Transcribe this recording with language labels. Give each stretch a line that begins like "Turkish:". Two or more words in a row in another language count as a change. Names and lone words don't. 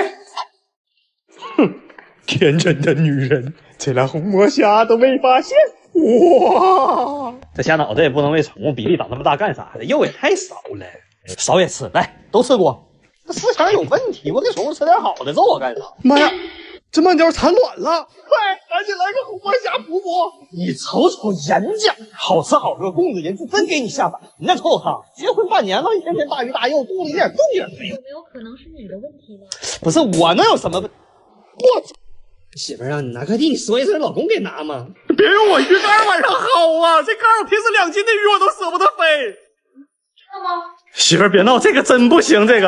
Chinese: 哼，天真的女人，這倆紅魔蝦都沒發現。哇，這蝦腦袋也不能餵寵物，比例長那麼大幹啥的？肉也太少了，少也吃，來都吃光。這思想有問題，我給寵物吃點好的，揍我幹啥？媽呀，這慢條產卵了！快，趕緊來個紅魔蝦補補！你瞅瞅人家，好吃好喝供着人，就真給你下飯。你再瞅瞅他，結婚半年了，天天大魚大肉，肚子一點動靜沒有。有沒有可能是你的問題呢？不是我能有什麼問題？我媳婦讓你拿快遞，你說一聲老公給拿嗎？別用我魚竿晚上薅啊！這竿平時2斤的魚我都捨不得飛。知道嗎？媳婦別鬧，這個真不行，這個